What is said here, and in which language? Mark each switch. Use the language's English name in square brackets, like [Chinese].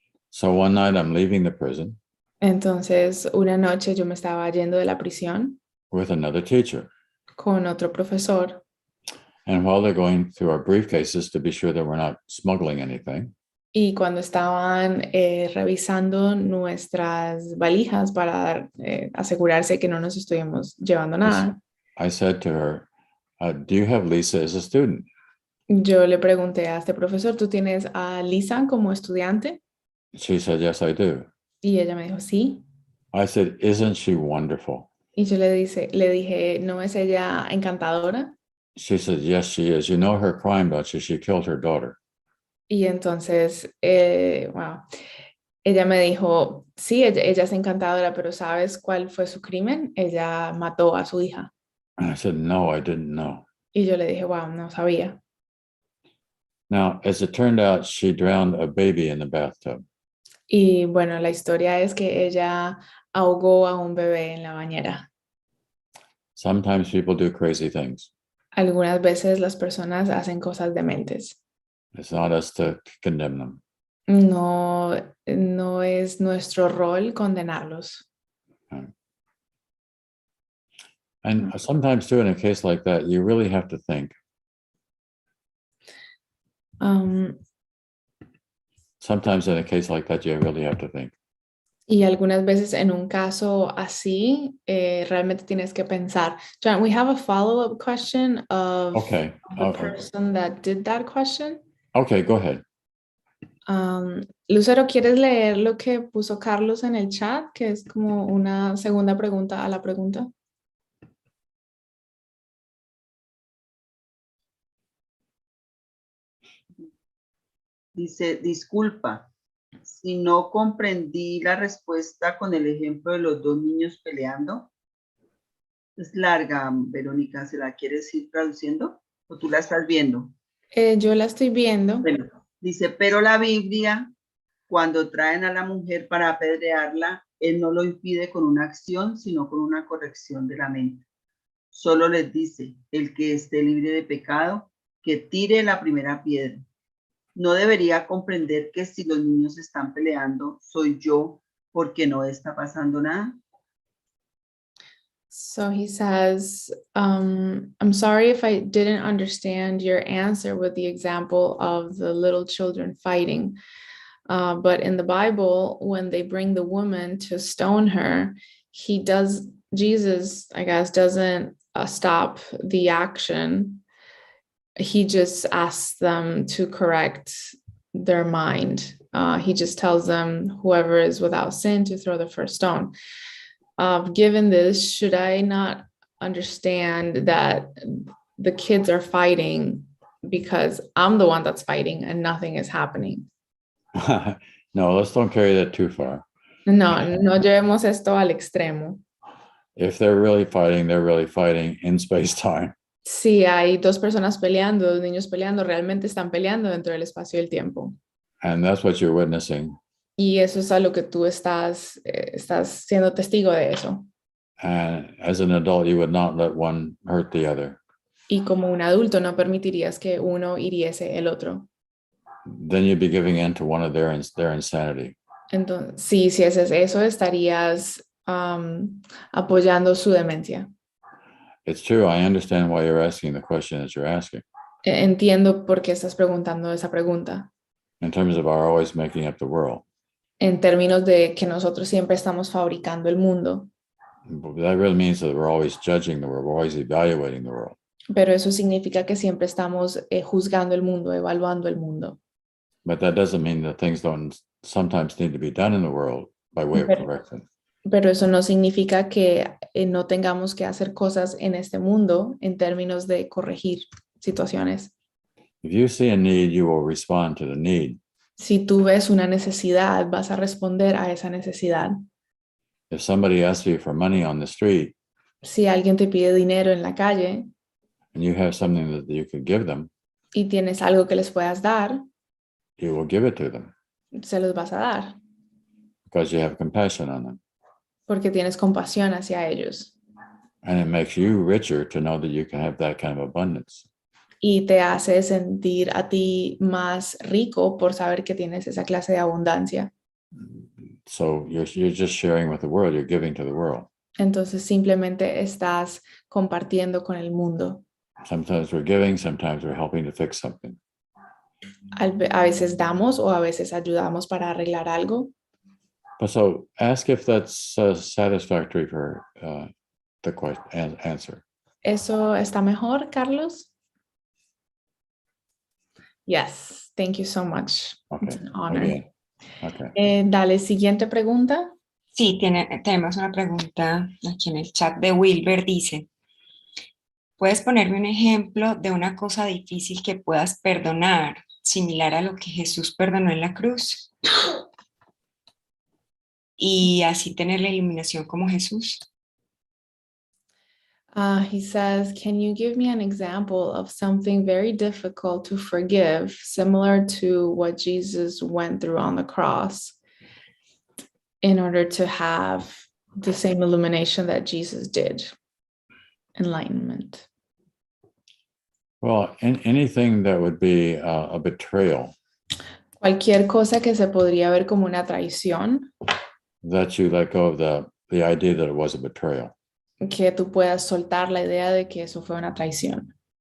[English] So one night I'm leaving the prison [Spanish] Entonces, una noche yo me estaba yendo de la prisión [English] with another teacher. [Spanish] con otro profesor. [English] And while they're going through our briefcases to be sure that we're not smuggling anything, [Spanish] Y cuando estaban revisando nuestras valijas para asegurarse que no nos estuvimos llevando nada, [English] I said to her, do you have Lisa as a student? [Spanish] yo le pregunté a este profesor, ¿tú tienes a Lisa como estudiante? [English] She said, yes, I do. [Spanish] Y ella me dijo, sí. [English] I said, isn't she wonderful? [Spanish] Y yo le dije, ¿no es ella encantadora? [English] She said, yes, she is. You know her crime, don't you? She killed her daughter. [Spanish] Y entonces, ella me dijo, sí, ella es encantadora, pero ¿sabes cuál fue su crimen? Ella mató a su hija. [English] And I said, no, I didn't know. [Spanish] Y yo le dije, wow, no sabía. [English] Now, as it turned out, she drowned a baby in the bathtub. [Spanish] Y bueno, la historia es que ella ahogó a un bebé en la bañera. [English] Sometimes people do crazy things. [Spanish] Algunas veces las personas hacen cosas dementes. [English] It's not us to condemn them. [Spanish] No es nuestro rol condenarlos. [English] And sometimes too, in a case like that, you really have to think. Sometimes in a case like that, you really have to think. [Spanish] Y algunas veces en un caso así, realmente tienes que pensar. [English] John, we have a follow-up question of Okay. the person that did that question. Okay, go ahead. [Spanish] Lucero, ¿quieres leer lo que puso Carlos en el chat? Que es como una segunda pregunta a la pregunta. Dice, disculpa, si no comprendí la respuesta con el ejemplo de los dos niños peleando. Es larga, Verónica, ¿se la quieres ir traduciendo? ¿O tú la estás viendo? Yo la estoy viendo. Bueno, dice, pero la Biblia, cuando traen a la mujer para apedrearla, él no lo impide con una acción, sino con una corrección de la mente. Solo les dice, el que esté libre de pecado, que tire la primera piedra. No debería comprender que si los niños están peleando, soy yo, porque no está pasando nada. [English] So he says, I'm sorry if I didn't understand your answer with the example of the little children fighting. But in the Bible, when they bring the woman to stone her, Jesus, I guess, doesn't stop the action. He just asks them to correct their mind. He just tells them, whoever is without sin, to throw the first stone. Given this, should I not understand that the kids are fighting because I'm the one that's fighting and nothing is happening? No, let's don't carry that too far. [Spanish] No llevemos esto al extremo. [English] If they're really fighting in space-time. [Spanish] Si hay dos personas peleando, dos niños peleando, realmente están peleando dentro del espacio y el tiempo. [English] And that's what you're witnessing. [Spanish] Y eso es a lo que tú estás siendo testigo de eso. [English] And as an adult, you would not let one hurt the other. [Spanish] Y como un adulto no permitirías que uno hiriese el otro. [English] Then you'd be giving in to one of their insanity. [Spanish] Entonces, si haces eso, estarías apoyando su demencia. [English] It's true. I understand why you're asking the question that you're asking. [Spanish] Entiendo por qué estás preguntando esa pregunta. [English] In terms of our always making up the world. [Spanish] En términos de que nosotros siempre estamos fabricando el mundo. [English] That really means that we're always judging the world, we're always evaluating the world. [Spanish] Pero eso significa que siempre estamos juzgando el mundo, evaluando el mundo. [English] But that doesn't mean that things don't sometimes need to be done in the world by way of correction. [Spanish] Pero eso no significa que no tengamos que hacer cosas en este mundo en términos de corregir situaciones. [English] If you see a need, you will respond to the need. [Spanish] Si tú ves una necesidad, vas a responder a esa necesidad. [English] If somebody asks you for money on the street, [Spanish] Si alguien te pide dinero en la calle [English] and you have something that you could give them, [Spanish] y tienes algo que les puedas dar, [English] you will give it to them [Spanish] se los vas a dar [English] because you have compassion on them. [Spanish] porque tienes compasión hacia ellos. [English] And it makes you richer to know that you can have that kind of abundance. [Spanish] Y te hace sentir a ti más rico por saber que tienes esa clase de abundancia. [English] So you're just sharing with the world, you're giving to the world. [Spanish] Entonces simplemente estás compartiendo con el mundo. [English] Sometimes we're giving, sometimes we're helping to fix something. [Spanish] A veces damos o a veces ayudamos para arreglar algo. [English] But so ask if that's satisfactory for the question answer. [Spanish] ¿Eso está mejor, Carlos? [English] Yes, thank you so much. Okay. It's an honor. Again. Okay. [Spanish] Dale, siguiente pregunta. Sí, tenemos una pregunta aquí en el chat de Wilber. Dice, ¿puedes ponerme un ejemplo de una cosa difícil que puedas perdonar, similar a lo que Jesús perdonó en la cruz? Y así tener la iluminación como Jesús. [English] He says, can you give me an example of something very difficult to forgive, similar to what Jesus went through on the cross, in order to have the same illumination that Jesus did? Enlightenment. Well, anything that would be a betrayal. [Spanish] Cualquier cosa que se podría ver como una traición. [English] That you let go of the idea that it was a betrayal. [Spanish] que tú puedas soltar la idea de que eso fue una traición.